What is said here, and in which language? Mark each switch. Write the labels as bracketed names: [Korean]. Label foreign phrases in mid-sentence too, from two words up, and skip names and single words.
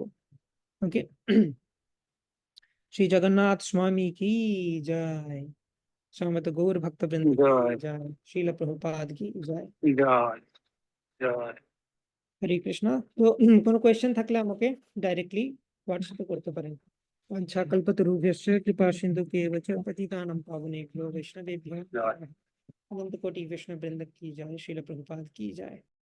[Bangla] ওকে, শ্রী জগন্নাথ স্বামী কি জয়, সমবেত গৌর ভক্তবৃন্দ কি জয় জয়, শ্রীল প্রভুপাদ কি জয়। জয় জয়। হরে কৃষ্ণ। তো কোনো কোয়েশ্চেন থাকলে আমাকে ডাইরেক্টলি হোয়াটসঅ্যাপে করতে পারেন। [Sanskrit] वाञ्छाकल्पतरुभ्यश्च कृपा सिन्धुभ्येव च पतितानां पावनेभ्यो वैष्णवेभ्यो [Bangla] জয়। [Hindi] अनंत कोटि वैष्णव वृंद की जय, श्रील प्रभुपाद की जय।